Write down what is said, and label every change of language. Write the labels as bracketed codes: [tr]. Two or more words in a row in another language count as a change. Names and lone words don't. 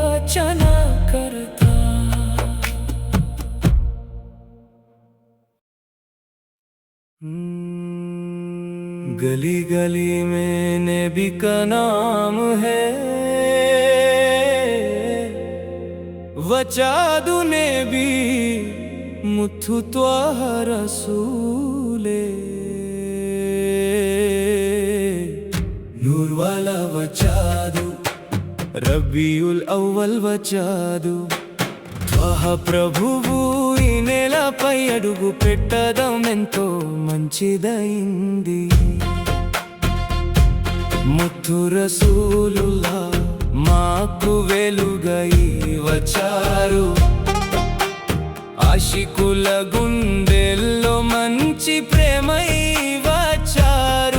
[hi] अर्चना करता। गली गली में नबी का नाम है, [te] వచ్చాడు నబీ ముత్తు త్వాహ రసూలే। [hi] नूर वाला [te] वचादु రబీయుల్ అవ్వల్ వచ్చాదు, త్వాహ ప్రభువు ఈ నేలపై అడుగు పెట్టడం ఎంతో మంచిదైంది. ముత్తు రసూలుల్లా మాకు వెలుగై వచ్చారు, ఆశికుల గుండెల్లో మంచి ప్రేమై వచ్చారు.